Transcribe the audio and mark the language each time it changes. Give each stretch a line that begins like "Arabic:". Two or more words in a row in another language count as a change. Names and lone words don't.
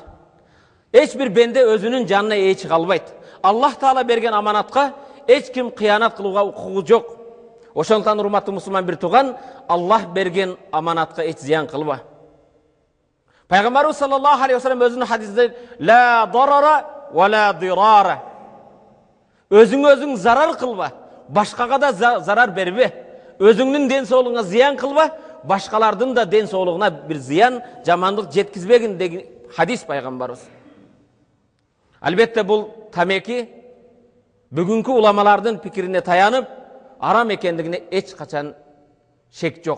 Kyrgyz: Эч бир бенде өзүнүн жанына ээ чыга албайт. Аллах таала берген аманатка эч ким кыянат кылууга укугу жок. Ошондуктан урматтуу мусулман бир тууган, Аллах берген аманатка эч зыян кылба. Пайгамбарыбыз
Arabic: صلى الله عليه وسلم
Kyrgyz: өзүнүн хадисинде
Arabic: "لا ضرر ولا ضرار",
Kyrgyz: өзүң зарар кылба, башкага да зарар бербе. Өзүңдүн ден соолугуңа зыян кылба, башкалардын да ден соолугуна бир зыян, жамандык жеткизбегин деген хадис пайгамбарыбыз. Албетте бул тамеки бүгүнкү уламалардын пикирине таянып арам экендигине эч качан шек жок.